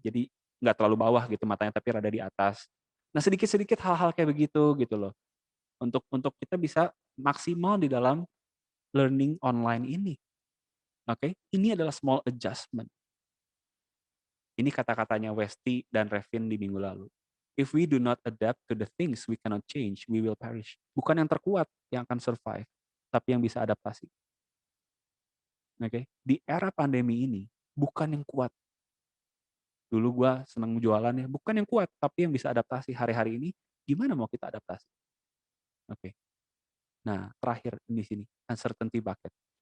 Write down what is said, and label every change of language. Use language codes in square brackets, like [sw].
[id] Jadi nggak terlalu bawah gitu matanya tapi rada di atas. Nah, sedikit-sedikit hal-hal kayak begitu gitu loh. Untuk kita bisa maksimal di dalam learning online ini. Oke, ini adalah [en] small adjustment. [id] Ini kata-katanya Westi dan Revin di minggu lalu. [en] If we do not adapt to the things we cannot change, we will perish. [id] Bukan yang terkuat yang akan survive, tapi yang bisa adaptasi. Oke, di era pandemi ini bukan yang kuat. Dulu gua senang jualan ya, bukan yang kuat, tapi yang bisa adaptasi hari-hari ini. Gimana mau kita adaptasi? Oke. Nah, terakhir di sini uncertainty bucket.